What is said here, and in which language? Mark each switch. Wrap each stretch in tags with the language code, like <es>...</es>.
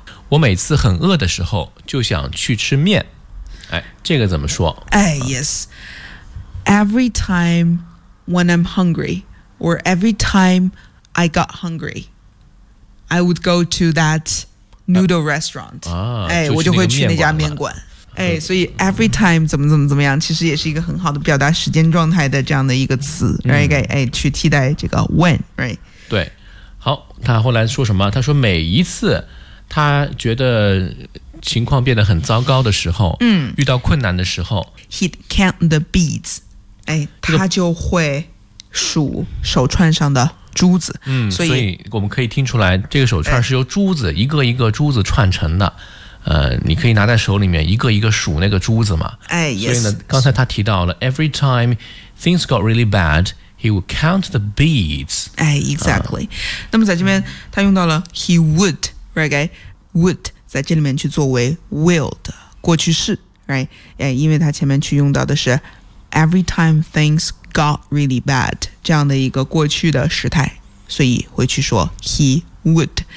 <zh>我每次很饿的时候就想去吃面。哎，这个怎么说？</zh> <en>哎 ，yes. Every time when I'm hungry, or every time I got hungry. I would go to that noodle restaurant.</en> <zh>哎，我就会去那家面馆。哎，所以 every time 怎么怎么怎么样，其实也是一个很好的表达时间状态的这样的一个词，right? 哎，去替代这个 when, right? 对，好，他后来说什么？他说每一次他觉得情况变得很糟糕的时候，嗯，遇到困难的时候，</zh> <en>he'd count the beads.</en> <zh>哎，他就会数手串上的。珠子、嗯、所以我们可以听出来这个手串是由珠子、哎、一个一个珠子串成的你可以拿在手里面一个一个数那个珠子嘛、哎、所以呢刚才他提到了</zh> <en>every time things got really bad he would count the beads、</en> <zh>哎、exactly、那么在这边他用到了</zh> <en>he would、right?</en> <zh>would 在这里面去作为 will 的过去式、right? 哎、因为他前面去用到的是</zh> <en>every time things got really bad</en> <zh>这样的一个过去的时态，所以会去说 he would。</zh>